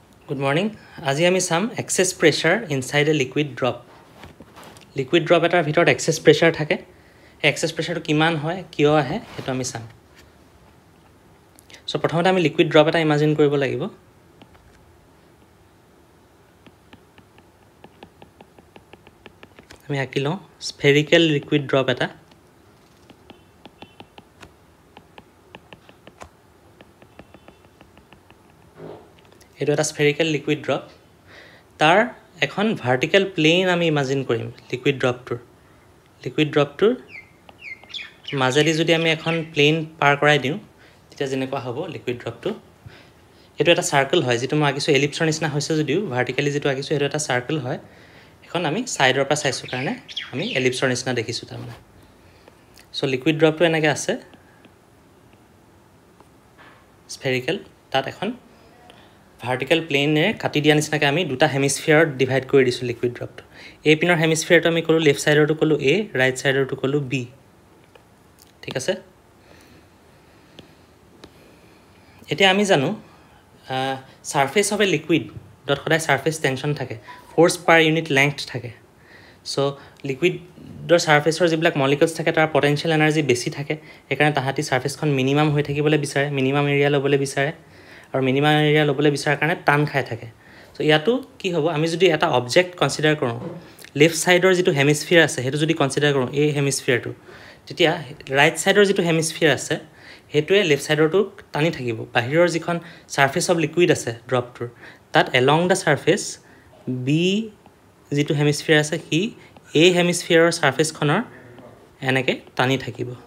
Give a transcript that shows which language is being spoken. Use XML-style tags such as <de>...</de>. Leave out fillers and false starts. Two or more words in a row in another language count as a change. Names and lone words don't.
<en>Good morning.</en> <as>আজি আমি চাম</as> <en>excess pressure inside a liquid drop. Liquid drop</en> <as>এটাৰ ভিতৰত</as> <en>excess pressure</en> <as>থাকে।</as> <en>Excess pressure</en> <as>টো কিমান হয়, কিয় আহে, হেতু আমি চাম। সো প্ৰথমতে আমি</as> <en>liquid drop</en> <as>এটা ইমাজিন কৰিব লাগিব। আমি আঁকি লওঁ</as> <en>spherical liquid drop</en> <as>এটা। এটো এটা</as> <en>spherical liquid drop।</en> <as>তাৰ এখন</as> <en>vertical plane</en> <as>আমি ইমাজিন কৰিম</as> <en>liquid drop</en> <as>টোৰ মাজেদি যদি আমি এখন প্লেন পাৰ কৰাই দিওঁ তেতিয়া যেনেকুৱা হ'ব</as> <en>liquid dropটো</en> <as>এটো এটা সার্কেল হয় যেটো মই আকিছো এলিপছৰ নিচিনা হৈছে যদিও ভাৰ্টিক্যালি যেটো আকিছো এটো এটা সার্কেল হয় এখন আমি সাইডৰ পৰা চাইছো কাৰণে আমি এলিপছৰ নিচিনা দেখিছো তাৰমানে সো</as> <en>liquid dropটো</en> <as>এনেকৈ আছে স্ফেৰিকেল তাত এখন</as> <en>vertical planeএ</en> <as>কাটি দিয়া নিচিনাকৈ আমি দুটা হেমিস্ফিয়াৰত ডিভাইড কৰি দিছো</as> <en>liquid dropটো</en> <as>এ পিনৰ হেমিস্ফিয়াৰটো আমি কলো</as> <en>left sideৰটো</en> <as>কলো এ</as> <en>right sideৰটো</en> <as>কলো বি ঠিক আছে এতিয়া আমি জানো</as> <en>surface of a liquid dot</en> <as>সদায়</as> <en>surface tension</en> <as>থাকে</as> <en>force per unit length</en> <as>থাকে সো</as> <en>liquidৰ surfaceৰ</en> <as>যিবিলাক মলিকুলস থাকে তাৰ</as> <en>potential energy</en> <as>বেছি থাকে একাৰণে তাহাঁতি সারফেসখন মিনিমাম হৈ থাকিবলৈ বিচাৰে</as> <en>minimum area</en> <as>ল'বলৈ বিচাৰে আৰু</as> <en>minimum area</en> <as>ল'বলৈ বিচাৰাৰ কাৰণে টান খাই থাকে সো ইয়াতো কি হ'ব আমি যদি এটা</as> <en>object consider</en> <as>কৰোঁ</as> <en>left sideৰ</en> <as>যেটো হেমিস্ফিয়াৰ আছে হেতু যদি কনসিডাৰ কৰোঁ এই হেমিস্ফিয়াৰটো তেতিয়া</as> <en>right sideৰ</en> <as>যেটো হেমিস্ফিয়াৰ আছে হেতুৱে</as> <en>left sideৰটো</en> <as>টানি থাকিব বাহিৰৰ যিখন</as> <en>surface of liquid</en> <as>আছে ড্ৰপটোৰ তাত</as> <en>along the surface</en> <as>বি যেটো হেমিস্ফিয়াৰ আছে হি এই হেমিস্ফিয়াৰৰ সারফেসখনৰ এনেকৈ টানি থাকিব</as>